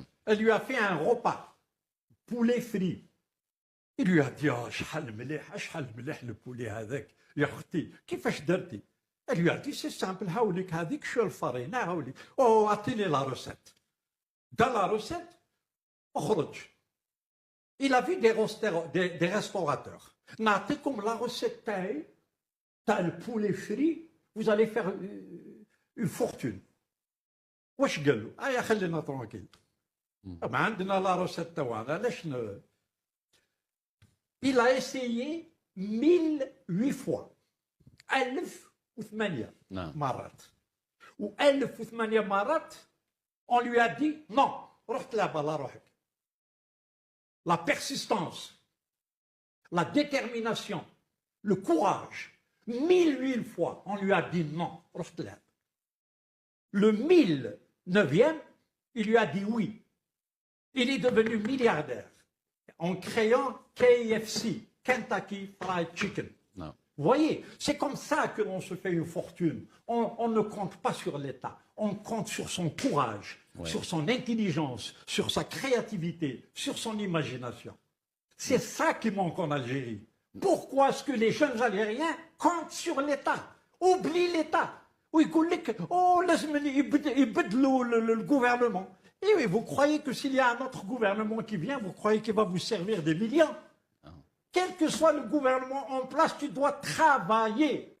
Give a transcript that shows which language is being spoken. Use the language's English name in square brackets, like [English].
[French] Elle lui a fait un repas, poulet frit. Il lui a dit, oh, [Arabic] شحال مليح [French] le poulet [Arabic] هذاك يا اختي كيفاش درتي؟ [French] Elle lui a dit, c'est simple, [Arabic] هاوليك هذيك شو الفرينة هاوليك. [French] Oh, [Arabic] اعطيني [French] la recette. Dans la recette, [Arabic] اخرج. [French] Il a vu des restaurateurs. [Arabic] نعطيكم [French] la recette [Arabic] تاعي تاع البولي فري, [French] vous allez faire une fortune. [Arabic] واش قال له؟ يا خلينا ترونكيل. ما عندنا لا روسيت تاعنا علاش [French] Il a essayé 1008 fois. [Arabic] 1008 مرات. و 1008 مرات [French] on lui a dit non, [Arabic] روح تلعب على روحك. [French] La persistance, la détermination, le courage. 1008 fois on lui a dit non, [Arabic] روح تلعب. [French] Le 1009e, il lui a dit oui. Il est devenu milliardaire en créant KFC, Kentucky Fried Chicken. Non. Vous voyez, c'est comme ça que l'on se fait une fortune. On ne compte pas sur l'État, on compte sur son courage, sur son intelligence, sur sa créativité, sur son imagination. C'est ça qui manque en Algérie. Pourquoi est-ce que les jeunes Algériens comptent sur l'État? Oublient l'État. [Arabic] ويقول لك oh لازم يبدلوا [French] le gouvernement. Et oui, vous croyez que s'il y a un autre gouvernement qui vient, vous croyez qu'il va vous servir des millions? Quel que soit le gouvernement en place, tu dois travailler